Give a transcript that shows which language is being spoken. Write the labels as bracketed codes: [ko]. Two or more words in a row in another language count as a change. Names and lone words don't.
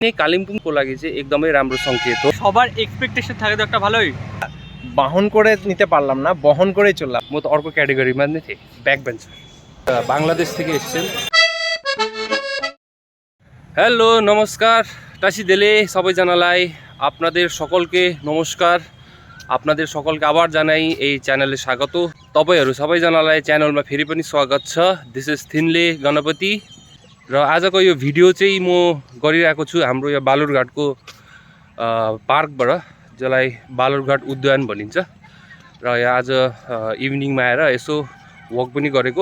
[ne] कालिम्पोङको लागि चाहिँ एकदमै राम्रो संकेत हो। [bn] সবার এক্সপেকটেশন থাকে তো একটা ভালোই। বাহন করে নিতে পারলাম না, বহন করেই চললাম। [ne] म त अर्को क्याटेगोरीमा नै थिएँ, [en] back bencher. [bn] बांग्लादेश থেকে এসেছেন। [ne] हेलो नमस्कार टासी देले सबैजनालाई [bn] আপনাদের সকলকে নমস্কার। আপনাদের সকলকে আবার জানাই এই চ্যানেলে স্বাগত। [ne] तपाईहरु सबैजनालाई च्यानलमा फेरि पनि स्वागत छ। [en] this is [ne] थिनले गणपति र आजको यो भिडियो चाहिँ म गरिरहेको छु हाम्रो यो बालुरघाटको पार्कबाट, जसलाई बालुरघाट उद्यान भनिन्छ। र यहाँ आज इभिनिङमा आएर यसो वक पनि गरेको।